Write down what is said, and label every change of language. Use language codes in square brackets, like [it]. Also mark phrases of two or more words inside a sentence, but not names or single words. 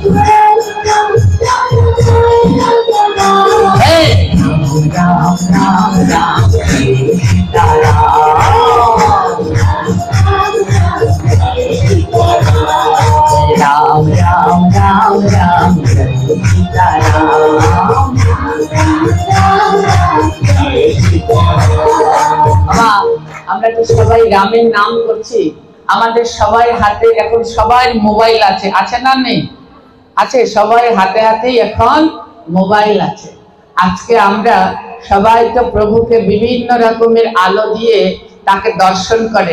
[hi] हे राम राम राम सीता राम। राम राम राम राम सीता राम। [bn] আমরা তো সবাই রামের নাম করছি, আমাদের সবাই হাতে এখন সবার মোবাইল আছে, আছে না নেই? আছে, সবাই হাতে হাতেই এখন মোবাইল আছে। আজকে আমরা সবাই তো প্রভুকে বিভিন্ন রকমের আলো দিয়ে তাকে দর্শন করে।